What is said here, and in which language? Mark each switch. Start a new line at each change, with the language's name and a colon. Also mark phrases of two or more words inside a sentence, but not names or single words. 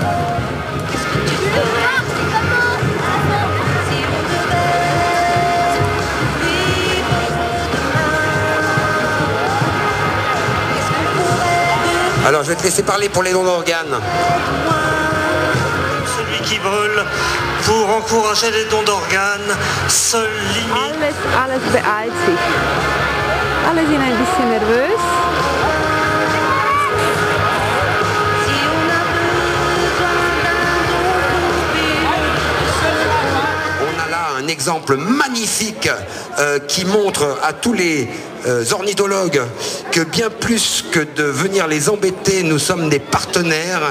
French: Alors je vais te laisser parler pour les dons d'organes. Celui qui brûle pour encourager les dons d'organes, seule limite.
German: Alles beeilt sich. Alle sind ein bisschen nervös.
French: On a là un exemple magnifique qui montre à tous les ornithologues que bien plus que de venir les embêter, nous sommes des partenaires.